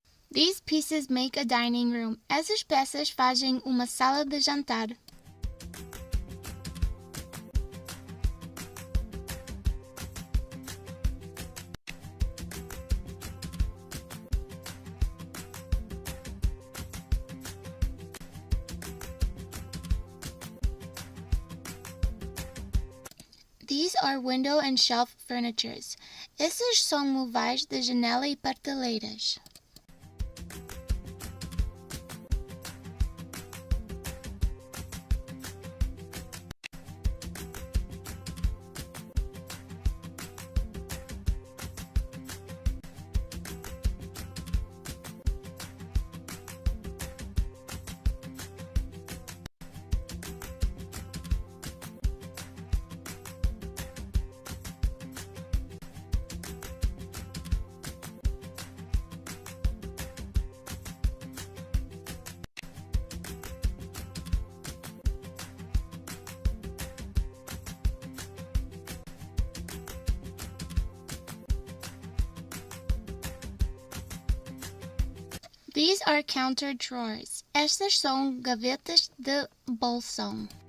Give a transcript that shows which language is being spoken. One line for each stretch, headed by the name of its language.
English: These pieces make a dining room.
Portuguese: Essas peças fazem uma sala de jantar.
English: These are window and shelf furnitures.
Portuguese: Esses são móveis de janela e prateleiras.
English: These are counter drawers.
Portuguese: Estas são gavetas de bolsão.